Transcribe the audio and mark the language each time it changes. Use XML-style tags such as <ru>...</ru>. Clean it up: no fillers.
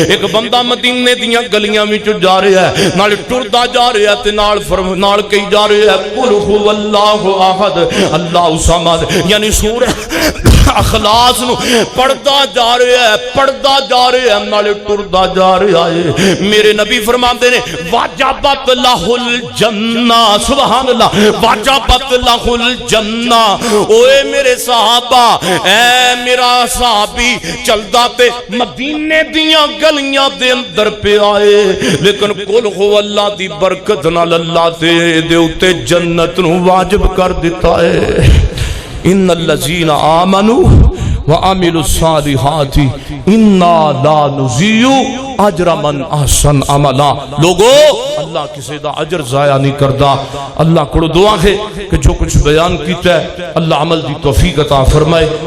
<pa>ایک بندہ مدینے دیاں گلیاں وچ جا رہا ہے نال ٹردا جا رہا ہے تے نال کئی جا رہا ہے</pa> <ar>قل هو اللہ احد اللہ الصمد</ar> <pa>یعنی سورہ اخلاص نو پڑھدا جا رہا ہے پڑھدا جا رہا ہے نال ٹردا جا رہا ہے. میرے نبی فرماندے نے</pa> <ar>واجبت لہ الجنہ سبحان اللہ وجبت لہ الجنہ.</ar> <pa>اوے میرے صحابہ، اے میرا صحابی چلدا تے مدینے دیاں گلیاں دے اندر پہ آئے، لیکن قل هو اللہ دی برکت نال اللہ دے اتے جنت نو واجب کر دیتا ہے.</pa> <ar>ان الذین آمنوا وعملوا الصالحات انا لا نضيع اجر من احسن عملا.</ar> <pa>لوگو اللہ کسی دا اجر ضائع نہیں کردا. اللہ کو دعا ہے کہ جو کچھ بیان کیتا ہے اللہ عمل دی توفیق عطا فرمائے.</pa>